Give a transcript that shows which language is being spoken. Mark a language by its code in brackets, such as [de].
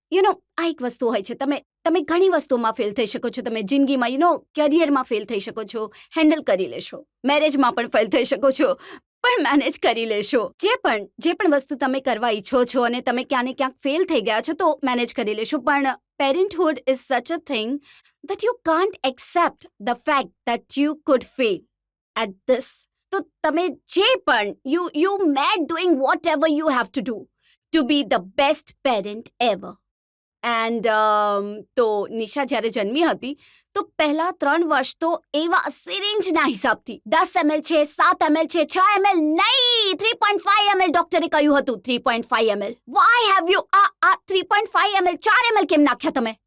[gu] આ એક વસ્તુ હોય છે, તમે ઘણી વસ્તુઓમાં ફેલ થઈ શકો છો. તમે જિંદગીમાં કેરિયરમાં ફેલ થઈ શકો છો, હેન્ડલ કરી લેશો. મેરેજમાં પણ ફેલ થઈ શકો છો, પણ મેનેજ કરી લેશો. જે પણ વસ્તુ તમે કરવા ઈચ્છો છો અને તમે ક્યાંને ક્યાંક ફેલ થઈ ગયા છો તો મેનેજ કરી લેશો. [en] પણ parenthood is such a thing that you can't accept the fact that you could fail at this. [gu] તો તમે જે પણ [en] you mad doing whatever you have to do to be the best parent ever. [gu] And તો નિશા જ્યારે જન્મી હતી તો પહેલા 3 વર્ષ તો એવા સિરિંજના હિસાબથી 10 ml છે, 7 ml છે, 6 ml નહીં, 3.5 ml ડોક્ટરે કહ્યું હતું. 3.5 ml. [en] why have you આ 3.5 ml 4 ml [gu] કેમ નાખ્યા તમે?